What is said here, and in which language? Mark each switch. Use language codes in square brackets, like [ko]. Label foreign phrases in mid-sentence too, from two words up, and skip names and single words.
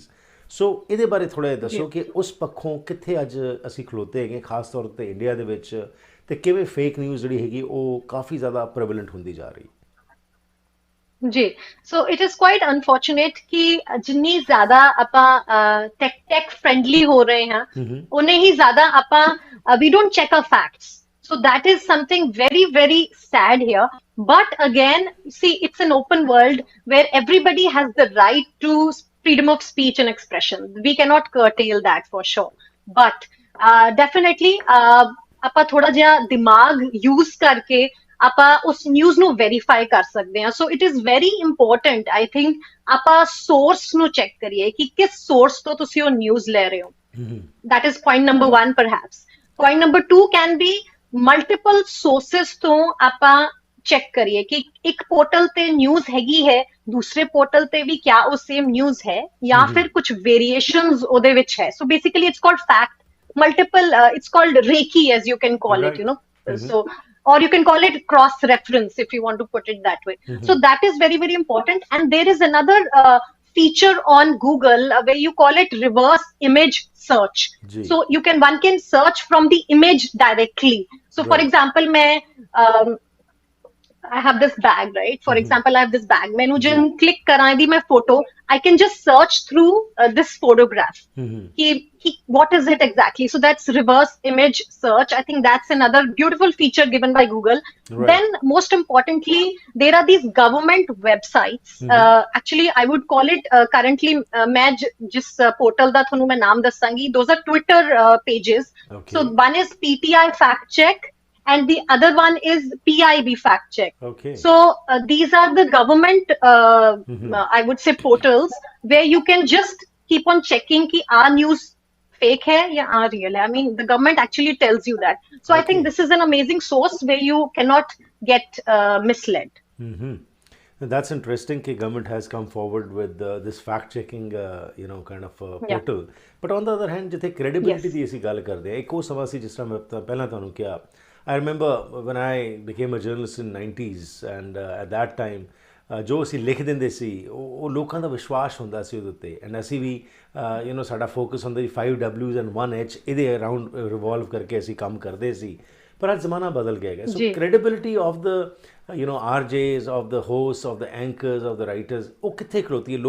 [pa] ਸੋ ਇਹਦੇ ਬਾਰੇ ਥੋੜ੍ਹਾ ਜਿਹਾ ਦੱਸੋ ਕਿ ਉਸ ਪੱਖੋਂ ਕਿੱਥੇ ਅੱਜ ਅਸੀਂ ਖਲੋਤੇ ਹੈਗੇ, ਖਾਸ ਤੌਰ 'ਤੇ ਇੰਡੀਆ ਦੇ ਵਿੱਚ, ਤੇ ਕਿਵੇਂ ਫੇਕ ਨਿਊਜ਼ ਜਿਹੜੀ ਹੈਗੀ ਉਹ ਕਾਫੀ ਜ਼ਿਆਦਾ ਪ੍ਰੈਵਲੈਂਟ ਹੁੰਦੀ ਜਾ ਰਹੀ। ਜੀ, [en] so it is quite unfortunate [pa] ਕਿ ਜਿੰਨੀ ਜ਼ਿਆਦਾ ਆਪਾਂ [en] tech friendly [pa] ਹੋ ਰਹੇ ਹਾਂ, ਉਨੇ ਹੀ ਜ਼ਿਆਦਾ ਆਪਾਂ [en] we don't check our facts. So that is something very, very sad here. But again, see, it's an open world where everybody has the right to freedom of speech and expression. We cannot curtail that for sure. But definitely, [pa] ਆਪਾਂ ਥੋੜਾ ਜਿਹਾ ਦਿਮਾਗ ਯੂਜ਼ ਕਰਕੇ ਆਪਾਂ ਉਸ ਨਿਊਜ਼ ਨੂੰ ਵੈਰੀਫਾਈ ਕਰ ਸਕਦੇ ਹਾਂ। [en] so it is very important, I think, [pa] ਆਪਾਂ ਸੋਰਸ ਨੂੰ ਚੈੱਕ ਕਰੀਏ ਕਿ ਕਿਸ ਸੋਰਸ ਤੋਂ ਤੁਸੀਂ ਉਹ ਨਿਊਜ਼ ਲੈ ਰਹੇ ਹੋ। [en] that is point number 1 perhaps. point number 2 can be multiple sources [pa] ਤੋਂ ਆਪਾਂ ਚੈੱਕ ਕਰੀਏ ਕਿ ਇੱਕ ਪੋਰਟਲ ਤੇ ਨਿਊਜ਼ ਹੈਗੀ ਹੈ, ਦੂਸਰੇ ਪੋਰਟਲ ਤੇ ਵੀ ਕਿਆ ਉਹ [en] same news [pa] ਹੈ ਜਾਂ ਫਿਰ ਕੁਝ ਵੇਰੀਏਸ਼ਨਸ ਉਹਦੇ ਵਿੱਚ ਹੈ। [en] so basically it's called fact multiple it's called reiki, as you can call it, you know. So, or you can call it cross reference if you want to put it that way. So that is very, very important. And there is another feature on Google where you call it reverse image search. So one can search from the image directly. So for example, I have this bag, right? For example, I have this bag. [hi] मैंने जब click करा दी मैं photo, [en] I can just search through this photograph. What is it exactly? So that's reverse image search. I think that's another beautiful feature given by Google. Right. Then, most importantly, there are these government websites. Actually, I would call it currently. [pa] ਮੈਂ ਜਿਸ portal ਦਾ ਥੋਨੂੰ ਮੈਂ ਨਾਮ ਦੱਸਾਂਗੀ. [en] Those are Twitter pages. Okay. So one is PTI fact check, and the other one is PIB fact check. Okay. So these are the government, I would say, portals where you can just keep on checking ki our news fake [hi] है या [en] are real hai. I mean, the government actually tells you that. So I think this is an amazing source where you cannot get misled. That's interesting that government has come forward with this fact checking kind of portal. But on the other hand, [pa] ਜਿੱਥੇ credibility ਦੀ ਅਸੀਂ ਗੱਲ ਕਰਦੇ ਹਾਂ, ਇੱਕ ਉਹ ਸਮਾਂ ਸੀ ਜਿਸ ਤਰ੍ਹਾਂ ਮੈਂ ਪਹਿਲਾਂ ਤੁਹਾਨੂੰ ਕਿਹਾ, [en] I remember when I became a journalist in 90s, and at that time [pa] ਜੋ ਅਸੀਂ ਲਿਖ ਦਿੰਦੇ ਸੀ ਉਹ ਲੋਕਾਂ ਦਾ ਵਿਸ਼ਵਾਸ ਹੁੰਦਾ ਸੀ ਉਹਦੇ ਉੱਤੇ। ਐਂਡ ਅਸੀਂ ਵੀ ਸਾਡਾ ਫੋਕਸ ਹੁੰਦਾ ਸੀ [en] 5 Ws and 1 H, [pa] ਇਹਦੇ [en] around revolve [pa] ਕਰਕੇ ਅਸੀਂ ਕੰਮ ਕਰਦੇ ਸੀ। ਪਰ ਅੱਜ ਜ਼ਮਾਨਾ ਬਦਲ ਗਿਆ ਹੈ। [en] so credibility of the RJs, of the host, of the anchors, of the writers, [pa] ਉਹ ਕਿੱਥੇ ਖਲੋਤੀ ਹੈ?